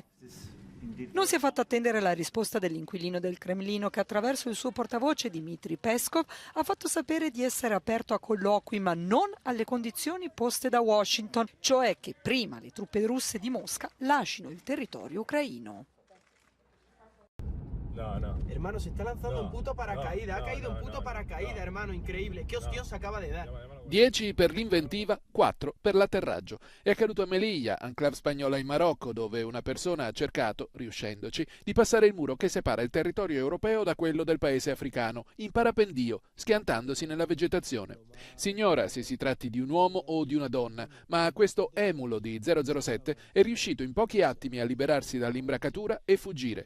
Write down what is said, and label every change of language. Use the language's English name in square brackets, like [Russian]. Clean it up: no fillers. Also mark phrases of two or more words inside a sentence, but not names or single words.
[Italian] Non si è fatta attendere la risposta dell'inquilino del Cremlino, che attraverso il suo portavoce Dmitry Peskov ha fatto sapere di essere aperto a colloqui, ma non alle condizioni poste da Washington, cioè che prima le truppe russe di Mosca lascino il territorio ucraino. No. [Spanish] Hermano, se está lanzando un puto paracaídas. Ha caído un puto paracaídas, hermano, increíble. ¿Qué hostia se acaba de dar? [Italian] 10 per l'inventiva, 4 per l'atterraggio. È accaduto a Melilla, enclave spagnola in Marocco, dove una persona ha cercato, riuscendoci, di passare il muro che separa il territorio europeo da quello del paese africano, in parapendio, schiantandosi nella vegetazione. Si ignora se si tratti di un uomo o di una donna, ma questo emulo di 007 è riuscito in pochi attimi a liberarsi dall'imbracatura e fuggire.